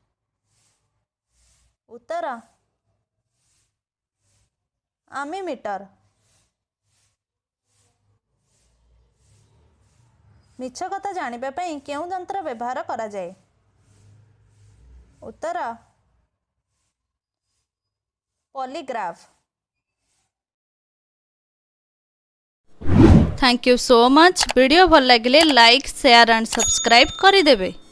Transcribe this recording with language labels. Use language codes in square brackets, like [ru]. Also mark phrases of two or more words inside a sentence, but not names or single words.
[or] ଉତ୍ତର ଆମିମିଟର। ମିଛ କଥା ଜାଣିବା ପାଇଁ କେଉଁ ଯନ୍ତ୍ର ବ୍ୟବହାର କରା ଯାଏ? ଉତ୍ତର ପଲିଗ୍ରାଫ। [en] Thank you so much. [or] ଭିଡିଓ ଭଲ ଲାଗେ [en] like share and subscribe [or] କର ଦେବେ।